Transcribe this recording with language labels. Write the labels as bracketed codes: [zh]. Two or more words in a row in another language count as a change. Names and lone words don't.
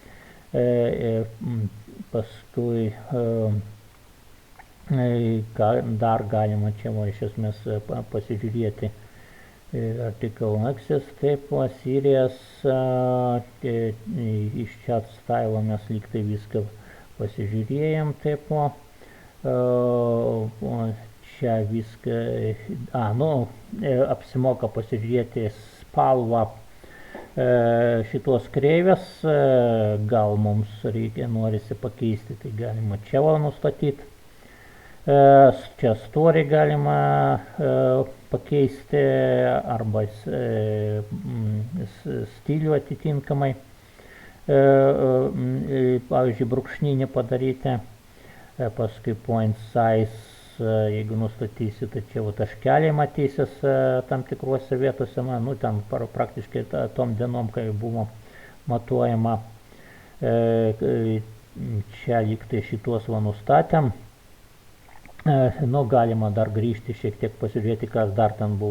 [lt] paskui dar galima čia va iš esmės pasižiūrėti [en] article access, [lt] taip, series, iš [en] chat style [lt] mes lyg tai viską pasižiūrėjom, taip, čia viską, apsimoka pasižiūrėti spalvą šitos kreivės, gal mums norisi pakeisti, tai galima čia va nustatyti. Čia story galima pakeisti arba stilių atitinkamai, pavyzdžiui, brūkšninį padaryti, paskui [en] point size, [lt] jeigu nustatysi, tai čia taškeliai matysis tam tikruose vietose, nu ten praktiškai tom dienom, kai buvo matuojama, čia lyg tai šituos va nustatėm. Nu, galima dar grįžti šiek tiek pasižiūrėti, kas dar ten buvo.